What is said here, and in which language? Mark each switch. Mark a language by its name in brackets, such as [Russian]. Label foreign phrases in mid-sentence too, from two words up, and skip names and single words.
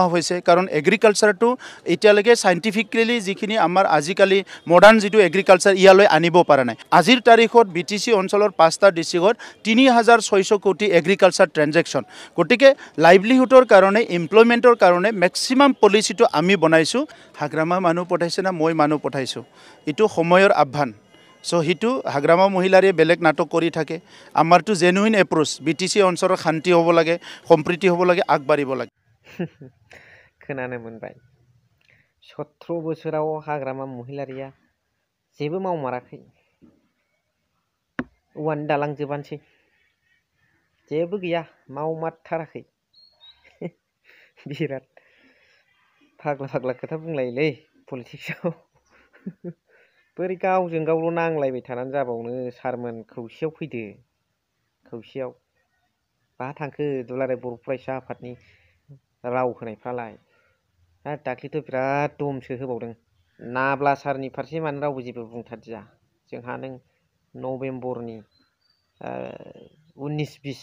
[Assamese] হৈছে কাৰণ এগ্ৰিকালচাৰটো এতিয়ালৈকে সাইন্টিফিক্যালি যিখিনি আমাৰ আজিকালি মডাৰ্ন যেটো এগ্ৰিকালচাৰ ইয়ালৈ আনিব পৰা নাই আজিৰ তাৰিখত বিটিসি অঞ্চলৰ 5টা ডিস্ট্ৰিক্টত 3600 কোটি [English] agriculture transaction [Assamese] গটিকে লাইভলিহুডৰ কাৰণে এমপ্লয়মেন্টৰ কাৰণে [English] maximum policy [Assamese] আমি বনাইছো হাগ্ৰামা মানুহ পঠাইছে না মই মানুহ পঠাইছো এটো সময়ৰ আহ্বান চ' হিটু হাগ্ৰামা মহিলাৰে বেলেগ নাটক কৰি থাকে আমাৰটো [English] genuine approach [Assamese] বিটিসি অঞ্চলৰ শান্তি হ'ব লাগে সম্প্ৰীতি হ'ব লাগে আগবাঢ়িব লাগে [Bodo] खोनानो मोनबाय 17 बोसोराव हाग्रामा महिलारिया जेबो मावमाराखै औवानि दालां जोबानसै जेबो गैया मावमारथाराखै बिराद फाग्ला फाग्ला खोथा बुंलायोलै पलिटिक्सआव बोरै गावजों गावल' नांलायबाय थानानै जाबावनो सारमोन खौसेयाव फैदो खौसेयाव बहा थांखो दुलाराय बर' फरायसा आफादनि राव होनायफ्रालाय दाख्लैथ' बिराद दमसो होबावदों नाब्ला सारनि फारसे मानो रावबो जेबो बुंथारदिया जोंहा नों नभेम्बरनि 19-20